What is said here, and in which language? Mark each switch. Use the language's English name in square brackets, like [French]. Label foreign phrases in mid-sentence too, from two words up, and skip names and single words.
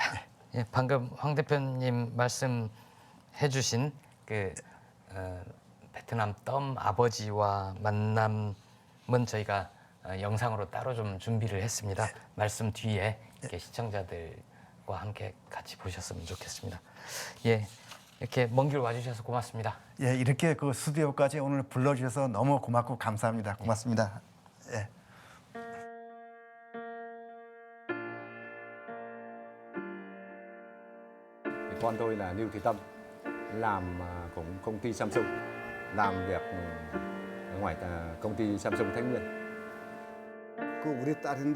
[Korean] 예, 방금 황 대표님 말씀해주신 그 베트남 덤 아버지와 만남은 저희가 영상으로 따로 좀 준비를 했습니다. 말씀 뒤에 이렇게 시청자들과 함께 같이 보셨으면 좋겠습니다. 예, 이렇게 먼 길 와주셔서 고맙습니다. 예, 이렇게 그 스튜디오까지 오늘 불러주셔서 너무 고맙고 감사합니다. 고맙습니다. 예. [Vietnamese] Con tôi là Lưu Thị Tâm, làm cũng công ty Samsung, làm việc ở ngoài công ty Samsung Thái Nguyên. [Korean] 그 우리 딸인데요.